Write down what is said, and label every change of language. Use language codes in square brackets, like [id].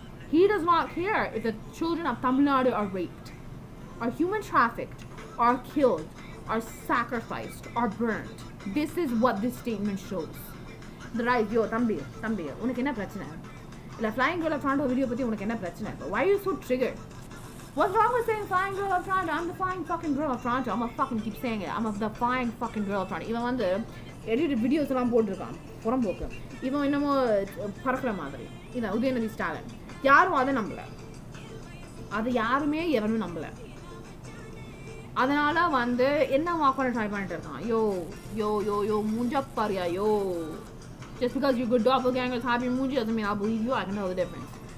[en] He does not care if the children of Tamil Nadu are raped, are human trafficked, are killed, are sacrificed, are burnt. This is what this statement shows. The right, yo, Tambi, [ta] உனக்கு என்ன பிரச்சனை? இல்ல Flying Girl of Toronto video பத்தி உனக்கு என்ன பிரச்சனை? [en] Why are you so triggered? What's wrong with saying Flying Girl of Toronto? I'm the flying fucking girl of Toronto. I'm gonna fucking keep saying it. I'm the flying fucking girl of Toronto. [ta] இவன் வந்து [en] edited videos [ta] எல்லாம் போட்டுருக்கான். புறம்போக்கு. இவன் என்னமோ பறக்கிற மாதிரி. இதான் உதயநிதி ஸ்டாலின். யாரும் அதை நம்பல. அது யாருமே எவனும் நம்பல. அதனால வந்து என்ன வாக்கோட ட்ரை பண்ணிட்டு இருக்கான். யோ மூஞ்சா பாரியா யோ. [en] Just because you're good doppelgangers have your moonji doesn't mean I'll believe you. I can tell the difference.